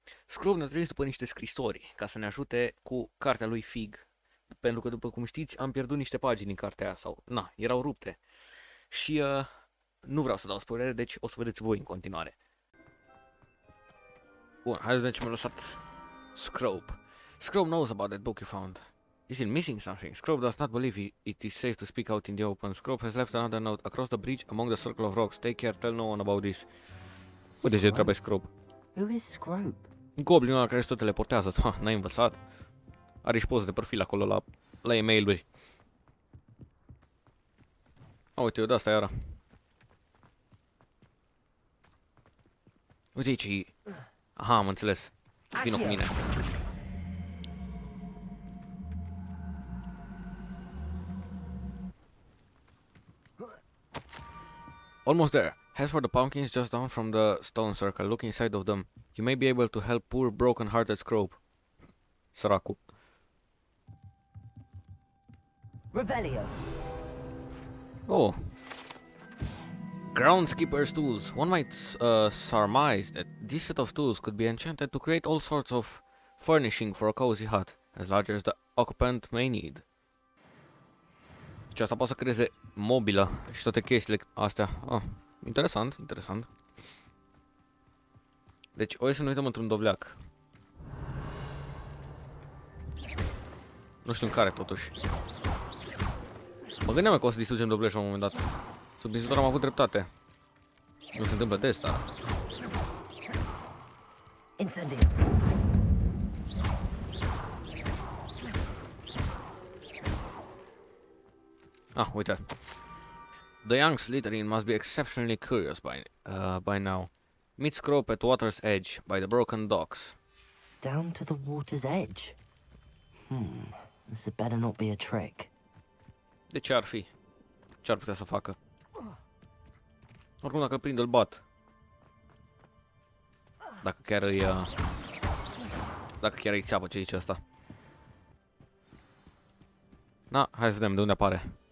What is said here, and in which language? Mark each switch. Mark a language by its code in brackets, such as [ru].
[ro] Scrope ne-a trimis după niște scrisori ca să ne ajute cu cartea lui Fig. Pentru că, după cum știți, am pierdut niște pagini din cartea aia sau, erau rupte. Și nu vreau să dau spoilere, deci o să vedeți voi în continuare. Bun, hai să vedem ce mi-a lăsat Scrope. [en] Scrope knows about that book you found. Is he missing something? Scrope does not believe it is safe to speak out in the open. Scrope has left another note across the bridge among the circle of rocks. Take care, tell no one about this. [ro] Uite ce trebuie Scrope. [en] Who is Scrope? [ro] Goblinul ăla care se tot teleportează. N-ai învățat? Are și poze de profil acolo la e-mail-uri. Uite, eu de asta iară. Uite aici. Aha, am înțeles. Vino cu mine. [en] Almost there. Head for the pumpkins just down from the stone circle. Look inside of them. You may be able to help poor broken-hearted Scrope. [ro] Săracu. Revelio. [en] Oh. Groundskeeper's tools. One might surmise that this set of tools could be enchanted to create all sorts of furnishing for a cozy hut, as large as the occupant may need. [ro] Deci asta poate să creeze mobilă și toate chestiile astea. Interesant, interesant. Deci, o să ne uităm într-un dovleac. Nu știu în care, totuși. Mă gândeam că o să distrugem dovleșul la un moment dat. Subdizitor am avut dreptate. Nu se întâmplă des, dar... Incendio. Uite. [en] The young Slytherin must be exceptionally curious by now. Meet Scrope at water's edge, by the broken docks. Down to the water's edge. This had better not be a trick. [ro] De ce ar fi? Ce ar putea să facă? Oricum, dacă îl prind, îl bat. Dacă chiar îi... Dacă chiar îi țeapă ce zice ăsta. Hai să vedem de unde apare.